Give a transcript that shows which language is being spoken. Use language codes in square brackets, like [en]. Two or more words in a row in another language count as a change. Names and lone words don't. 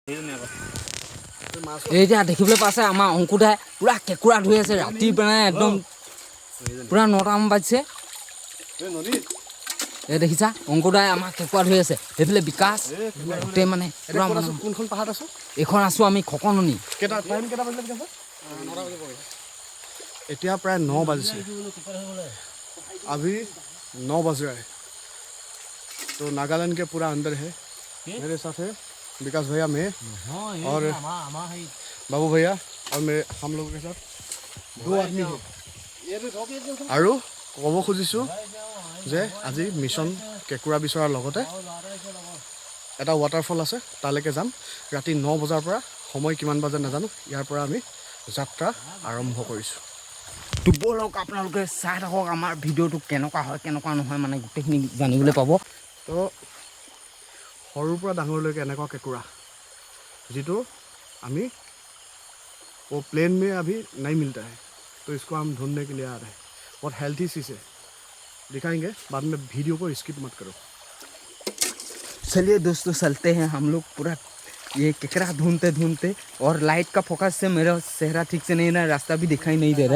[as] এই যে দেখিবলৈ পাইছে আমাৰ অংকুদাই পুৰা কেঁকুৰা ধুই আছে ৰাতি মানে একদম পুৰা 9টামান বাজিছে। এই দেখিছা অংকুদাই আমাৰ কেঁকুৰা ধুই আছে। সেইফালে বিকাশ গোটেই মানে পুৰা কোনখন পাহাৰত আছো? এইখন আছো আমি খকননি। কেইটা বাজিলে বিকাশ? এতিয়া প্ৰায় 9 বাজিছে। [hi] अभी 9 बज रहा है। तो नागालैंड के पूरा अंदर है। मेरे साथ है विकास भैया, मैं और बाबू भैया और मेरे हम लोगों के साथ 2 आदमी है। [as] আৰু ক'ব খুজিছোঁ যে আজি মিছন কেঁকুৰা বিচৰাৰ লগতে এটা ৱাটাৰফল আছে, তালৈকে যাম। ৰাতি 9 বজাৰ পৰা, সময় কিমান বাজে নাজানো, ইয়াৰ পৰা আমি যাত্ৰা আৰম্ভ কৰিছোঁ। তো বলক আপোনালোকে চাই থাকক আমাৰ ভিডিঅ'টো কেনেকুৱা হয় কেনেকুৱা নহয় মানে গোটেইখিনি জানিবলৈ পাব। তো সৰুৰ পৰা ডাঙৰলৈকে এনেকুৱা কেঁকুৰা [hi] जितो हमें वो प्लेन में अभी नहीं मिलता है, तो इसको हम ढूंढने के लिए आ रहे हैं। बहुत हेल्थी चीज़ है, दिखाएंगे बाद में। वीडियो को स्किप मत करो। चलिए दोस्तों चलते हैं हम लोग पूरा ये केकरा ढूंढते ढूंढते, और लाइट का फोकस से मेरा चेहरा ठीक से नहीं रहा, रास्ता भी दिखाई नहीं दे रहा है।